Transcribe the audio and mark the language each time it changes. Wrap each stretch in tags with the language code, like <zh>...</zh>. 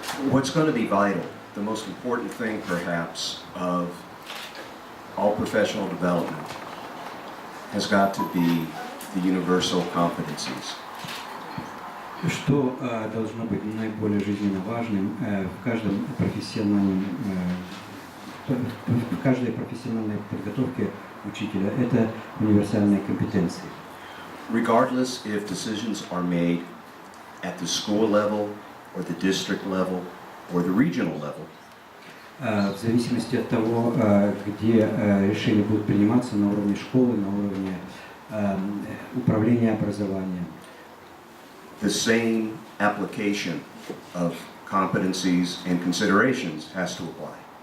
<en>What's going to be vital, the most important thing perhaps of all professional development, has got to be the universal competencies.</en> <ru>Что должно быть наиболее жизненно важным в каждом профессиональном, в каждой профессиональной подготовке учителя, это универсальные компетенции.</ru> <en>Regardless if decisions are made at the school level, or the district level, or the regional level.</en> <ru>В зависимости от того, где решения будут приниматься на уровне школы, на уровне управления образованием.</ru> <en>The same application of competencies and considerations has to apply.</en>